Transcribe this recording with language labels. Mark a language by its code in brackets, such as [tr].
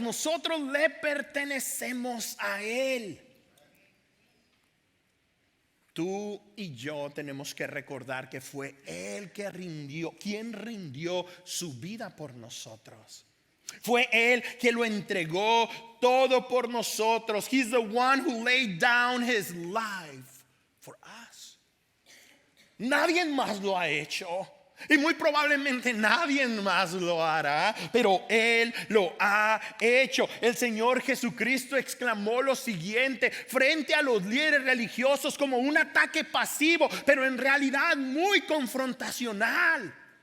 [es] Nosotros le pertenecemos a Él. Tú y yo tenemos que recordar que fue Él quien rindió su vida por nosotros. Fue Él que lo entregó todo por nosotros. [en] He's the one who laid down his life for us. [es] Nadie más lo ha hecho. Y muy probablemente nadie más lo hará, pero Él lo ha hecho. El Señor Jesucristo exclamó lo siguiente frente a los líderes religiosos como un ataque pasivo, pero en realidad muy confrontacional.